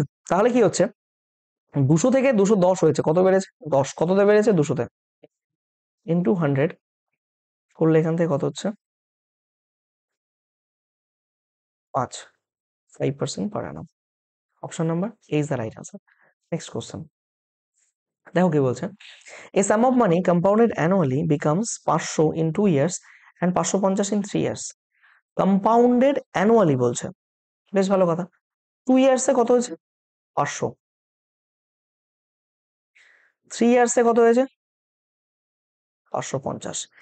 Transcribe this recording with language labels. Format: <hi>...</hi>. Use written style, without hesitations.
<bn>তাহলে কি হচ্ছে, 200 থেকে 210 হয়েছে, কত বেড়েছে 10, কততে বেড়েছে 200-তে, ইন্টু 100 করলে এখান থেকে কত হচ্ছে 5% পার annum।</bn> <en>Option number A is the right answer.</en> <bn>Next question দেখো কি বলছে,</bn> <en>a sum of money compounded annually becomes 500 in 2 years and 550 in 3 years।</en> <bn>Compounded annually বলছে, বেশ ভালো কথা। 2 ইয়ার্সে কত হয়েছে 500, 3 ইয়ার্সে কত হয়েছে 550।</bn>